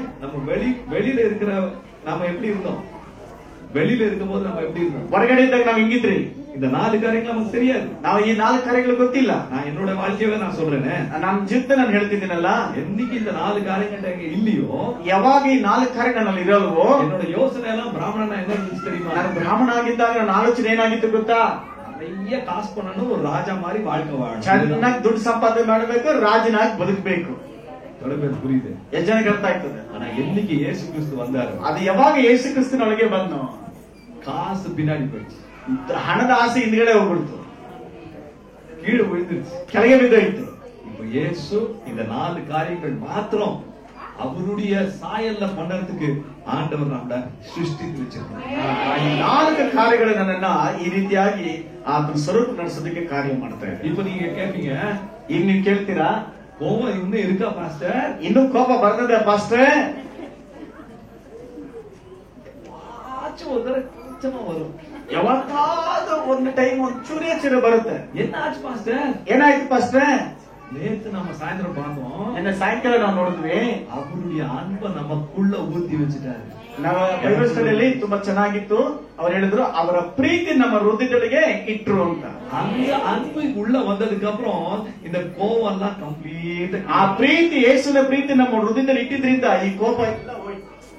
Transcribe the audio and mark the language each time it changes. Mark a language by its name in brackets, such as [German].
[Tamil] நம்ம வெளியில இருக்கிற நாம எப்படி இருந்தோம்? வெளியில இருக்கும் போது நம்ம எப்படி இருந்தோம்? [Kannada] ಹೊರಗಡೆ ಇದ್ದಾಗ ನಾವ್ ಹಿಂಗಿದ್ರಿ. [Tamil] இந்த 4 காரியங்கள் நமக்கு தெரியாது. [Kannada] ನಾವು ಈ 4 ಕಾರ್ಯಗಳು ಗೊತ್ತಿಲ್ಲ. [Tamil] நான் என்னோட வாழ்க்கையவே [Kannada] ನಾನು [Tamil] சொல்றேனே, [Kannada] ನನ್ನ ಜೀವಿತ ನಾನು ಹೇಳ್ತಿದ್ದೀನಲ್ಲ, [Tamil] என்னைக்கு இந்த 4 காரியங்கள் இல்லையோ, [Kannada] ಯಾವಾಗ ಈ 4 ಕಾರ್ಯ ನನ್ನಲ್ಲಿ ಇರಲ್ವೋ, [Tamil] என்னோட யோசனை எல்லாம் பிராமணனா என்ன இருந்துச்சு தெரியுமா? [Kannada] ನಾನು ಬ್ರಾಹ್ಮಣ ಆಗಿದ್ದಾಗ ನನ್ನ ಆಲೋಚನೆ ಏನಾಗಿತ್ತು ಗೊತ್ತಾ? [Tamil] நிறைய காசு பண்ணணும், ஒரு ராஜா மாதிரி வாழ்க்கை வாழணும், [Kannada] ಚೆನ್ನಾಗಿ ದುಡ್ಡು ಸಂಪಾದನೆ ಮಾಡಬೇಕು, ರಾಜನಾಗಿ ಬದುಕಬೇಕು. [Tamil] புரியுது? [Kannada] ಎಷ್ಟು ಜನಕ್ಕೆ ಅರ್ಥ ಆಗ್ತದೆ? [Tamil] ஆனா என்னைக்கு இயேசு கிறிஸ்து வந்தாரு, [Kannada] ಅದು ಯಾವಾಗ ಯೇಸು ಕ್ರಿಸ್ತನೊಳಗೆ ಬಂದು [Tamil] காசு பின்னாடி போயிடுச்சு, [Kannada] ಹಣದ ಆಸೆ ಹಿಂದ್ಗಡೆ ಹೋಗ್ಬಿಡ್ತು, [Tamil] கீழே விழுந்துருச்சு, [Kannada] ಕೆಳಗೆ ಬಿದ್ದೋಯ್ತು. [Tamil] இப்ப இயேசு இந்த 4 காரியங்கள் மாத்திரம் அவருடைய சாயல்ல பண்றதுக்கு ஆண்டவர் நம்மள சிருஷ்டித்து வச்சிருக்காரு. [Kannada] ಈ 4 ಕಾರ್ಯಗಳು ನನ್ನನ್ನ ಈ ರೀತಿಯಾಗಿ ಆತನ ಸ್ವರೂಪ ನಡೆಸೋದಕ್ಕೆ ಕಾರ್ಯ ಮಾಡ್ತಾ ಇದೆ. [Tamil] இப்ப நீங்க கேட்பீங்க, [Kannada] ಈಗ ನೀವು ಕೇಳ್ತೀರಾ, [Tamil] கோவம் இன்னும் இருக்கா பாஸ்டர்? [Kannada] ಇನ್ನೂ ಕೋಪ ಬರ್ತದೆ ಪಾಸ್ಟ್ರೆ? [Tamil] ஆச்சும் ஒரு தடவை கொஞ்சமா வரும். [Kannada] ಯಾವತ್ತಾದ್ರೂ ಒಂದು ಟೈಮ್ ಒಂದು ಚೂರೇ ಬರುತ್ತೆ. [Tamil] என்ன ஆச்சு பாஸ்டர்? [Kannada] ಏನಾಯ್ತು ಪಾಸ್ಟ್ರೆ? [Tamil] நேத்து நம்ம சாயந்தரம் பார்த்தோம், [Kannada] ನಿನ್ನೆ ಸಾಯಂಕಾಲ ನಾವು ನೋಡಿದ್ವಿ, [Tamil] அவருடைய அன்பை நமக்குள்ள ஊத்தி வச்சுட்டாரு. [Kannada] ನಾವು ಬೈಬಲ್ ಸ್ಟಡಿಯಲ್ಲಿ ತುಂಬಾ ಚೆನ್ನಾಗಿತ್ತು. ಅವ್ರು ಹೇಳಿದ್ರು ಅವರ ಪ್ರೀತಿ ನಮ್ಮ ಹೃದಯದೊಳಗೆ ಇಟ್ರು ಅಂತ. [Tamil] அந்த அன்பு உள்ள வந்ததுக்கு அப்புறம் இந்த கோவம் எல்லாம் ಕಂಪ್ಲೀಟ್, [Kannada] ಆ ಪ್ರೀತಿ, ಯೇಸುವಿನ ಪ್ರೀತಿ ನಮ್ಮ ಹೃದಯದಲ್ಲಿ ಇಟ್ಟಿದ್ರಿಂದ ಈ ಕೋಪ ಎಲ್ಲ ಹೋಯ್ತು.